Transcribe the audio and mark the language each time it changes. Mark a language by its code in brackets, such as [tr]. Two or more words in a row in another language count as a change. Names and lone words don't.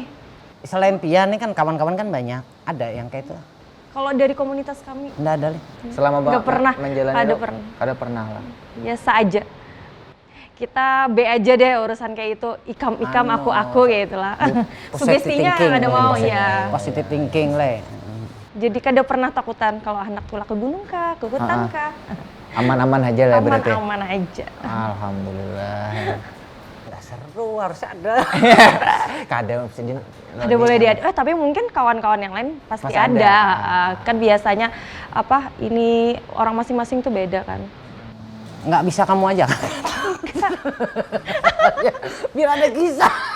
[bjn] selain Pian nih kan kawan-kawan kan banyak. [id] Ada yang kayak itu. kalau dari komunitas kami Nggak ada nih. Selama Nggak pernah. menjalani Ada itu, pernah. Ada pernah lah. biasa aja. Kita B aja deh urusan kayak itu, ikam aku gitu lah. Sugestinya ada mau ya. [en] Positive thinking le. [bjn] Jadi kada pernah takutan kalau anak tulah ke gunung kah, ke hutan kah. [id] Aman-aman aja lah berarti. Aman-aman aja. Alhamdulillah. Nggak seru harus ada. Kadang sedih. Ada boleh diada. Tapi mungkin kawan-kawan yang lain pasti Pasti ada. ada. Kan biasanya ini orang masing-masing tuh beda kan. Nggak bisa kamu aja. Biar ada kisah.